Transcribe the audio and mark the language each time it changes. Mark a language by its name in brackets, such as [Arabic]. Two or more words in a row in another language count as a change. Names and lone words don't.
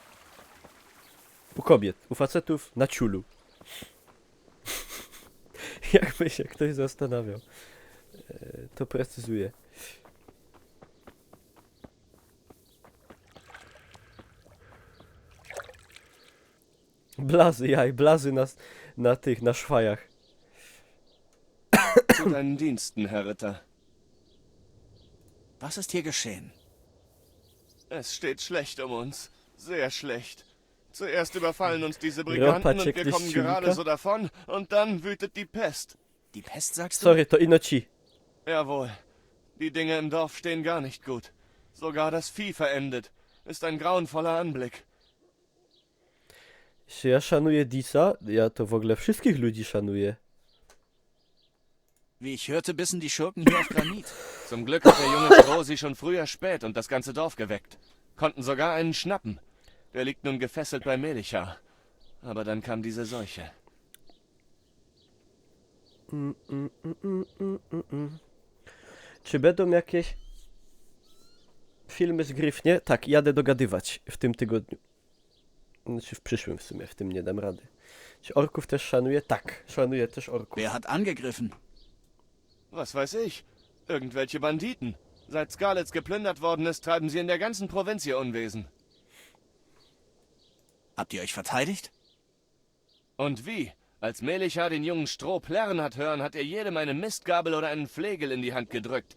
[Polish] U kobiet, u facetów na ciulu. Jakby się ktoś zastanawiał, to precyzuję. Blazy, jaj, blazy na tych, na szwajach. [German] Zu deinen Diensten, Herr Ritter. Was ist hier geschehen? Es steht schlecht um uns. Sehr schlecht. Zuerst überfallen uns diese Briganten und wir kommen gerade so davon und dann wütet die Pest. Die Pest, sagst du? [Polish] Sorry, to Inoci. [German] Jawohl. Die Dinge im Dorf stehen gar nicht gut. Sogar das Vieh verendet. Ist ein grauenvoller Anblick. [Polish] Czy ja szanuję Disa? Ja to w ogóle wszystkich ludzi szanuję. [German] Wie ich hörte, bissen die Schurken hier auf Granit. Zum Glück hat der junge Stroh sie schon früher spät und das ganze Dorf geweckt. Konnten sogar einen schnappen. Der liegt nun gefesselt bei Melichar. Aber dann kam diese Seuche. [Polish] Czy będą jakieś filmy z Gryfnie? Tak, jadę dogadywać w tym tygodniu. Znaczy w przyszłym w sumie, w tym nie dam rady. Czy orków też szanuję? Tak, szanuję też orków. [German] Wer hat angegriffen? Was weiß ich? Irgendwelche Banditen. Seit Scarlets geplündert worden ist, treiben sie in der ganzen Provinz ihr Unwesen. Habt ihr euch verteidigt? Und wie? Als Melichar den jungen Stroh plärren hat hören, hat er jedem eine Mistgabel oder einen Flegel in die Hand gedrückt.